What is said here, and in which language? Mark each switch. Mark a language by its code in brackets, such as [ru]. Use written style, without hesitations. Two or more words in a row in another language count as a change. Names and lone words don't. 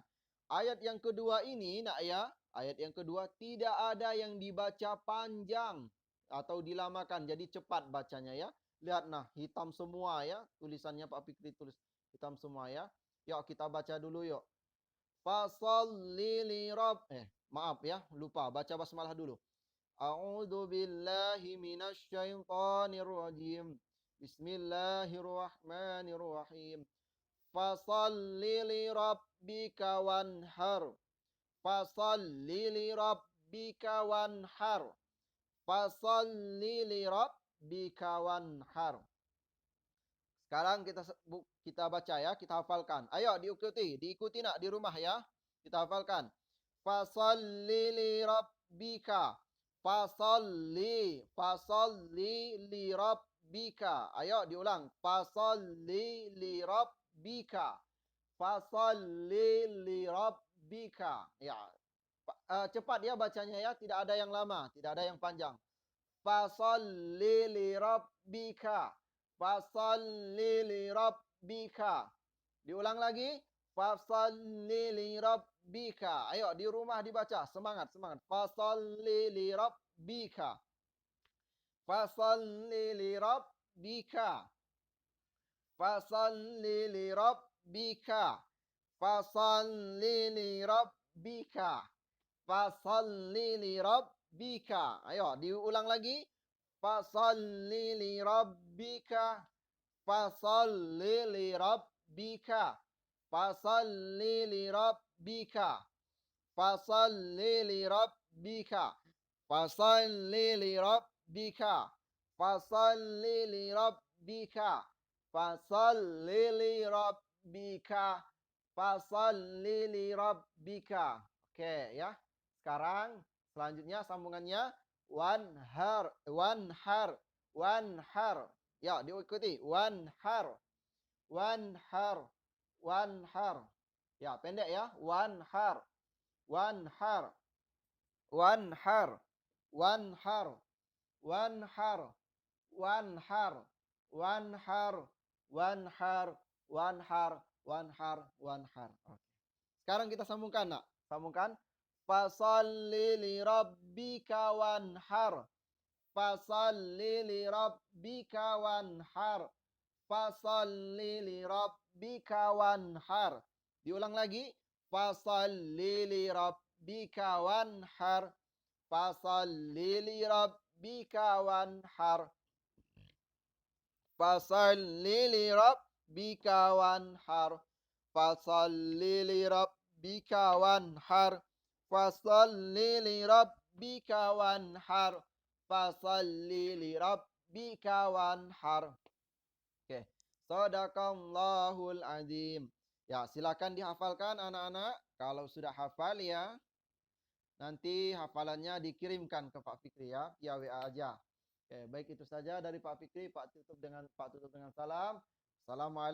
[id] Ayat yang kedua ini nak ya, ayat yang kedua tidak ada yang dibaca panjang atau dilamakan. Jadi cepat bacanya ya. Lihat nah, hitam semua ya. Tulisannya Pak Fikri tulis hitam semua ya. Yuk kita baca dulu yuk. [ar] فصل ل [id] maaf ya, lupa baca basmalah dulu. [ar] أعوذ بالله من الشيطان الرجيم. بسم الله الرحمن الرحيم فصل لربك وانحر. فصل لربك وانحر. فصل لربك وانحر. [id] Sekarang kita baca ya, kita hafalkan. Ayo diikuti nak di rumah ya. Kita hafalkan. [ar] فصل لربك. فصل لربك. [id] Ayo diulang. [ar] فصل لربك فصل لربك. Ya. [id] Cepat ya bacanya ya, tidak ada yang lama, tidak ada yang panjang. [ar] فصل لربك. فصل لربك. [id] Diulang lagi. [ar] فصل لربك. [id] Ayo di rumah dibaca. Semangat, semangat. [ar] فصل لربك. فصل لربك. فصل لربك. فصل لربك. فصل لربك. [id] Ayo diulang lagi. [ar] فصل لربك. فصل لربك. فصل لربك. فصل لربك. فصل لربك. فصل لربك فصل لربك. فصل لربك. [id] Oke ya. Sekarang selanjutnya sambungannya [ar] وانحر وانحر وانحر. [id] Ya, diikuti. [ar] وانحر وانحر وانحر. [id] Ya, pendek ya. [ar] وانحر وانحر وانحر وانحر وانحر وانحر وانحر وانحر وانحر وانحر وانحر. [id] Oke. Sekarang kita sambungkan, nak. Sambungkan. [ar] فصل لربك وانحر. فصل لربك وانحر. فصل لربك وانحر. [id] Diulang lagi. [ar] فصل لربك وانحر. فصل لربك وانحر. فصل لربك وانحر. فصل لربك وانحر. فصل لربك وانحر. فصل لربك وانحر. Oke. صدق الله العظيم. [id] Ya, silakan dihafalkan anak-anak. Kalau sudah hafal ya, nanti hafalannya dikirimkan ke Pak Fikri ya, via WA aja. Oke, baik itu saja dari Pak Fikri. Pak tutup dengan salam.